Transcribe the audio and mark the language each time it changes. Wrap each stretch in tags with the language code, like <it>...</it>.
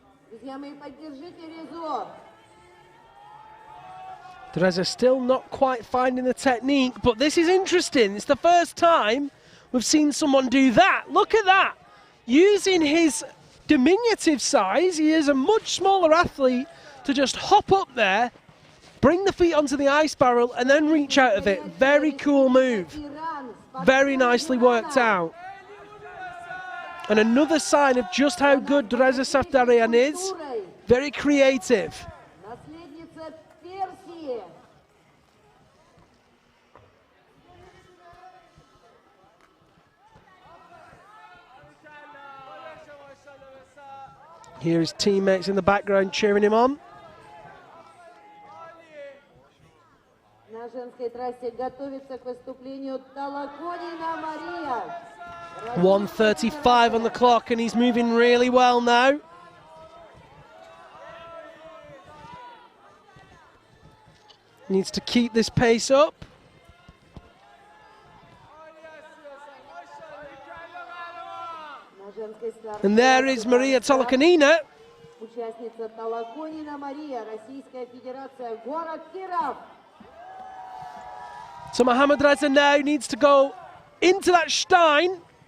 <ru>Друзья мои, поддержите резо.</ru> <en>Teresa still not quite finding the technique, but this is interesting. It's the first time we've seen someone do that. Look at that. Using his diminutive size, he is a much smaller athlete, to just hop up there, bring the feet onto the ice barrel, and then reach out of it. Very cool move. Very nicely worked out. And another sign of just how good Teresa Safdarian is. Very creative.</en> <ru>Наследница Персии.</ru> <en>Here his teammates in the background cheering him on.</en> <ru>На женской трассе готовится к выступлению Толоконина Мария.</ru> <en>1:35 on the clock, and he's moving really well now. Needs to keep this pace up. And there is Maria Tolokonina.</en> <ru>Участница Толоконина Мария, Российская Федерация, город Kirov.</ru> <en>So Mohammad Reza now needs to go into that Stein.</en>